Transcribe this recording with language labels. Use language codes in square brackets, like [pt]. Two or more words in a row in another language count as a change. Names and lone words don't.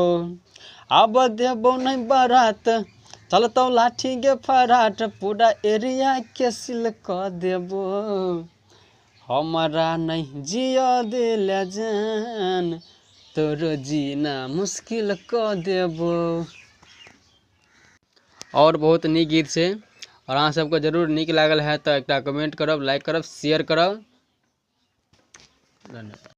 [mai] अब देबो नहीं बारात, चलतो लाठी गे फराट, पूरा एरिया के सिल क देबो। हमरा नहीं जियो देला जान, तोरो जीना मुश्किल क देबो। और बहुत नीक गीत छै। और अहाँ सबके जरूर नीक लागल है तो एक कमेंट करब, लाइक करब, शेयर करब। धन्यवाद।